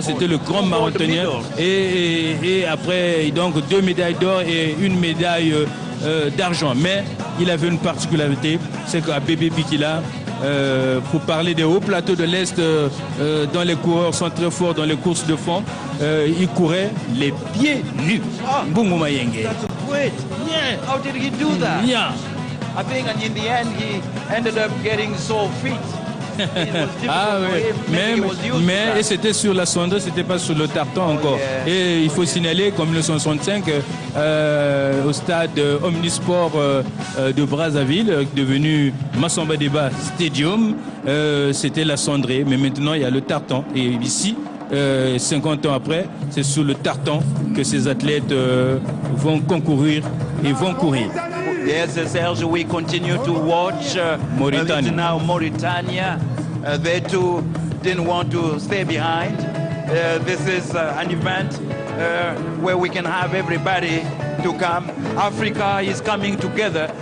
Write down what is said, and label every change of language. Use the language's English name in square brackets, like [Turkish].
[French] C'était le grand marathonien. Et après, donc 2 médailles d'or et 1 médaille d'argent. Mais il avait une particularité, c'est qu'à Bébé Bikila, pour parler des hauts plateaux de l'Est, dont les coureurs sont très forts dans les courses de fond, il courait les pieds nus. Mbongo Mayenge. [English] That's great. Yeah. How did he do that? Yeah. I think in the end he ended up getting so fit. [French] Mais c'était sur la cendre, c'était pas sur le tartan encore. [English] Yeah. [French] Et il faut signaler qu'en 1965, au stade Omnisport de Brazzaville, devenu Massamba Débat Stadium, c'était la cendrée. Mais maintenant, il y a le tartan. Et ici, 50 ans après, c'est sur le tartan que ces athlètes vont concourir et vont courir. [English] Yes, Serge, we continue to watch Mauritania. Now Mauritania. They too didn't want to stay behind. This is an event where we can have everybody to come. Africa is coming together.